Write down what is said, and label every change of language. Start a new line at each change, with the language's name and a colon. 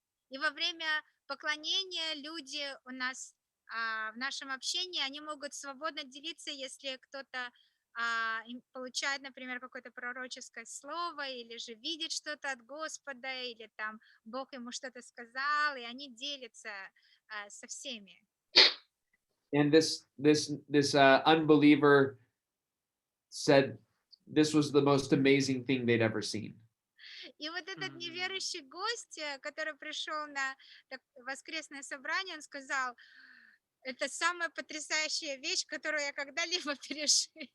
Russian: И во время поклонения люди у нас в нашем общении, они могут свободно делиться, если кто-то получает, например, какое-то пророческое слово, или же видит что-то от Господа, или там Бог ему что-то сказал, и они делятся со всеми.
English: And this unbeliever said this was the most amazing thing they'd ever seen.
Russian: И вот этот неверующий гость, который пришел на воскресное собрание, он сказал, это самая потрясающая вещь, которую я когда-либо пережил.